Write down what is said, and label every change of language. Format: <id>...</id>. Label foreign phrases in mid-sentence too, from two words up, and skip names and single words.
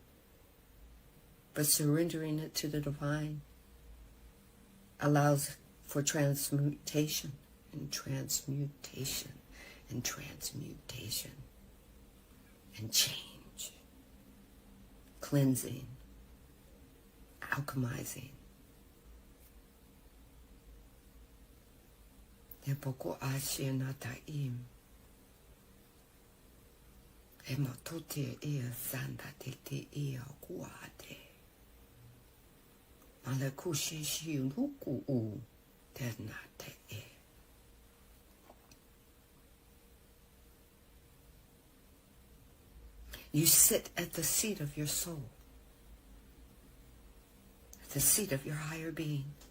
<en>But surrendering it to the divine allows for transmutation and transmutation and transmutation and change, cleansing, alchemizing. Epoko ashe nataim. Emotote ea sanda tete ea kuate. Malakushe shi luku u ternate e. You sit at the seat of your soul, at the seat of your higher being.</en>